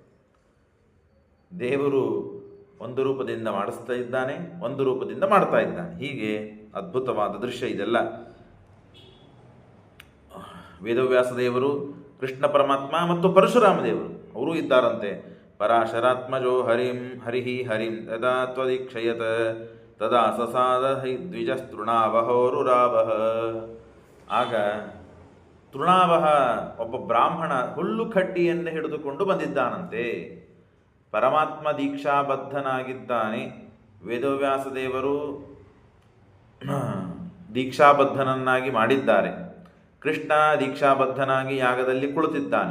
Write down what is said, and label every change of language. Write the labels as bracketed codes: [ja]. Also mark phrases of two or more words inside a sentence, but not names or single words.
[kn] ದೇವರು ಒಂದು ರೂಪದಿಂದ ಮಾಡಿಸ್ತಾ ಇದ್ದಾನೆ, ಒಂದು ರೂಪದಿಂದ ಮಾಡ್ತಾ ಇದ್ದಾನೆ. ಹೀಗೆ ಅದ್ಭುತವಾದ ದೃಶ್ಯ ಇದೆಲ್ಲ. ವೇದವ್ಯಾಸ ದೇವರು, ಕೃಷ್ಣ ಪರಮಾತ್ಮ ಮತ್ತು ಪರಶುರಾಮ ದೇವರು ಅವರೂ ಇದ್ದಾರಂತೆ. [sa] ಪರಾಶರಾತ್ಮಜೋ ಹರಿಂ ತದಾ ತ್ವದೀಕ್ಷಯತ ತದಾ ಸಸಾದ ದ್ವಿಜಸ್ತೃಣಾವಹೋರುರಾವಹ. [kn] ಆಗ ತೃಣಾವಹ ಒಬ್ಬ ಬ್ರಾಹ್ಮಣ ಹುಲ್ಲು ಕಡ್ಡಿಯನ್ನು ಹಿಡಿದುಕೊಂಡು ಬಂದಿದ್ದಾನಂತೆ. ಪರಮಾತ್ಮ ದೀಕ್ಷಾಬದ್ಧನಾಗಿದ್ದಾನೆ, ವೇದವ್ಯಾಸ ದೇವರು ದೀಕ್ಷಾಬದ್ಧನನ್ನಾಗಿ ಮಾಡಿದ್ದಾರೆ, ಕೃಷ್ಣ ದೀಕ್ಷಾಬದ್ಧನಾಗಿ ಯಾಗದಲ್ಲಿ ಕುಳಿತಿದ್ದಾನೆ.